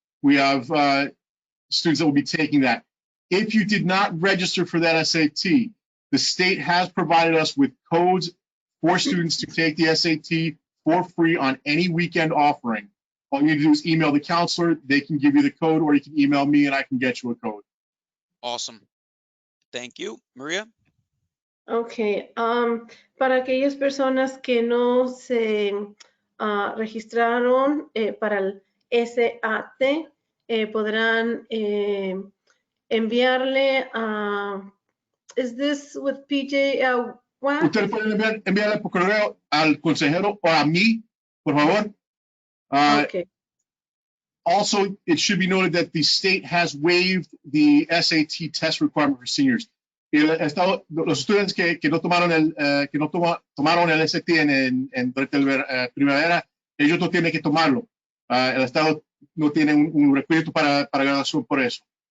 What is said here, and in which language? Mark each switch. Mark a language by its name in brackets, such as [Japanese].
[English] We have students that will be taking that. If you did not register for that SAT, the state has provided us with codes for students to take the SAT for free on any weekend offering. All you need to do is email the counselor, they can give you the code, or you can email me and I can get you a code. Awesome. Thank you. Maria? [Spanish] Ok, para aquellas personas que no se registraron para el SAT, podrán enviarle a... [English] Is this with PJ Wack? [Spanish] Ustedes pueden enviarle por correo al consejero o a mí, por favor. [English] Okay. Also, it should be noted that the state has waived the SAT test requirement for seniors. [Spanish] Los estudiantes que no tomaron el SAT durante la primavera, ellos no tienen que tomarlo. El estado no tiene un requisito para graduación por eso.